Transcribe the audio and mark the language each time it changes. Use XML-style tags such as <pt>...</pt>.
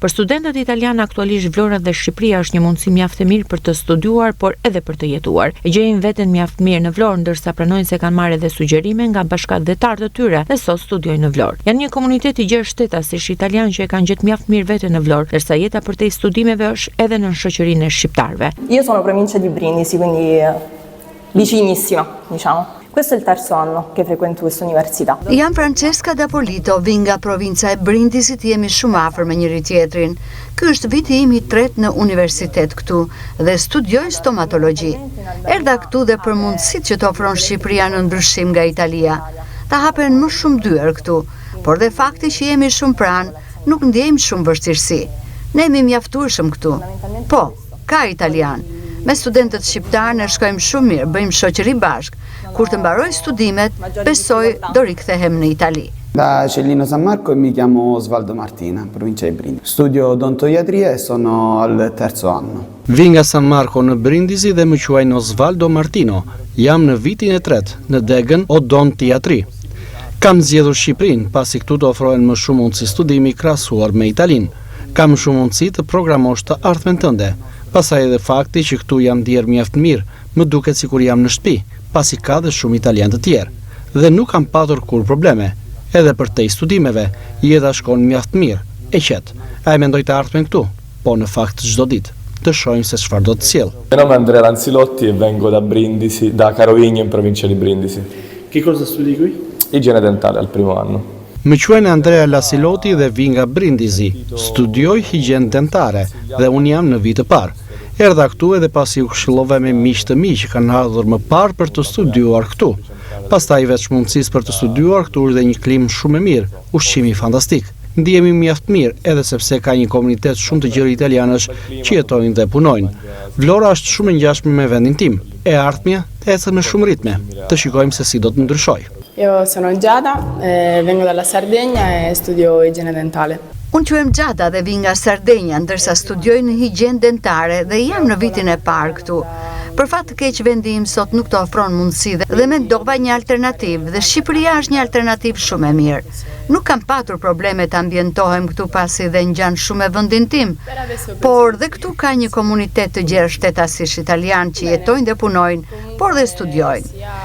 <sq>Për studentët italianë aktualisht Vlora dhe Shqipëria është një mundësi mjaft e mirë për të studiuar, por edhe për të jetuar. E gjejnë veten mjaft mirë në Vlorë, ndërsa pranojnë se kanë marrë edhe sugjerime nga bashkëdhetarë të tyre dhe sot studiojnë në Vlorë. Janë një komunitet i gjerë shtetash italianë që e kanë gjetë mjaft mirë veten në Vlorë, ndërsa jeta përtej studimeve është edhe në shoqërinë e shqiptarëve.</sq> <it>Io sono provincia di Brindisi, quindi vicinissima, diciamo. Questo è il terzo anno che frequento questa università.</it> <sq>Jam Francesca Dapolito, vi nga provinca e Brindisit, jemi shumë afër me njëri tjetrin. Ky është viti im i tretë në universitet këtu dhe studioj stomatologji. Erdha këtu dhe për mundësitë që të ofron Shqipëria në ndryshim nga Italia. Ta hapen më shumë dyer këtu, por dhe fakti që jemi shumë pranë, nuk ndjejmë shumë vështirësi. Ne jemi mjaftueshëm këtu. Po, ka italian. Me studentët shqiptar ne shkojmë shumë mirë, bëjmë shoqëri bashkë. Kur të mbaroj studimet, besoj do rikthehem në Itali.</sq> <it>Da Cellino San Marco mi chiamo Osvaldo Martina, provincia di Brindisi. Studio odontoiatria e sono al terzo anno.</it> <sq>Vi nga San Marco në Brindisi dhe më quajnë Osvaldo Martino. Jam në vitin e 3 në degën odontiatri. Kam zgjedhur Shqipërinë pasi këtu të ofrohen më shumë mundësi studimi krahasuar me Italinë. Kam shumë mundësi të programosh të ardhmen tënde. Pastaj edhe fakti që këtu jam ndier mjaft mirë, më duket sikur jam në shtëpi, pasi ka dhe shumë italianë të tjerë. Dhe nuk kam patur kur probleme. Edhe për te studimeve, jeta shkon mjaft mirë, e qetë. A e mendoj të ardhmen këtu, po në fakt çdo ditë. Të shohim se çfarë do të sjell.</sq> <it>Il mio nome è Andrea Lanzilotti e vengo da Brindisi, da Carovigno in provincia di Brindisi. Che cosa studi qui? Igiene dentale al primo anno.</it> <sq>Më quajnë Andrea Lanzilotti dhe vi nga Brindisi. Studioj higienë dentare dhe unë jam në vit të parë. Erdha këtu edhe pasi u këshillova me miq të mi që kanë ardhur më parë për të studiuar këtu. Pastaj veç mundësisë për të studiuar këtu është dhe një klimë shumë e mirë, ushqimi fantastik. Ndihemi mjaft mirë edhe sepse ka një komunitet shumë të gjerë italianësh që jetojnë dhe punojnë. Vlora është shumë e ngjashme me vendin tim, e ardhmja ecën me shumë ritme. Të shikojmë se si do të ndryshojë.</sq> <it>Io sono Giada, vengo dalla Sardegna e studio igiene dentale.</it> <sq>Unë quhem Gjada dhe vi nga Sardenja, ndërsa studioj në higienë dentare dhe jam në vitin e parë këtu. Për fat të keq vendi im sot nuk të ofron mundësi dhe mendova një alternativë dhe Shqipëria është një alternativë shumë e mirë. Nuk kam patur probleme të ambientohem këtu pasi dhe ngjan shumë e vendin tim, por dhe këtu ka një komunitet të gjerë shtetasish italian që jetojnë dhe punojnë, por dhe studiojnë.</sq>